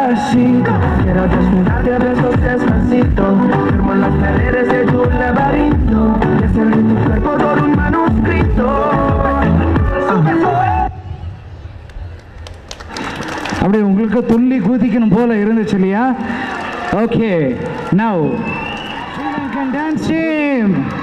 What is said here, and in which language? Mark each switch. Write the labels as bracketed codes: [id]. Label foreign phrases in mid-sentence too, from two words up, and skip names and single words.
[es] despacito. Quiero desnudarte a besos despacito. Firmo las paredes de tu laberinto y hacer de tu cuerpo todo un manuscrito. [ta] அப்படி உங்களுக்கு துள்ளி குதிக்கணும் போல இருந்துச்சு இல்லையா? [en] Okay, now Sri Lankan dance team.